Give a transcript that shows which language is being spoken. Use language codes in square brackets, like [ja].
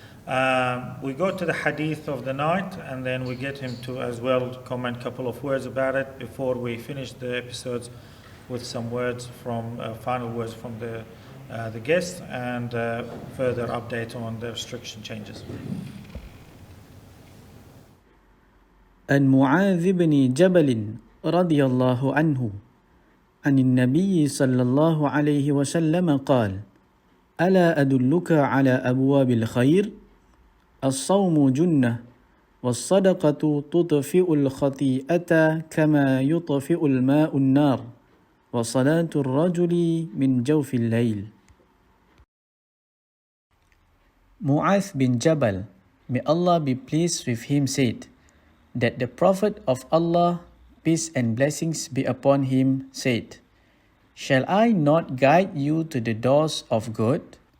[en] We go to the hadith of the night, and then we get him to as well comment a couple of words about it before we finish the episodes with some words from final words from the guest and further update on the restriction changes. [ar] عن معاذ بن جبل رضي الله عنه عن النبي صلى الله عليه وسلم قال: ألا أدلك على أبواب الخير؟ الصوم جنة والصدقة تطفئ الخطيئة كما يطفئ الماء النار وصلاة الرجل من جوف الليل. [en] Mu'adh bin Jabal, may Allah be pleased with him, said that the Prophet of Allah, peace and blessings be upon him, said, "Shall I not guide you to the doors of good?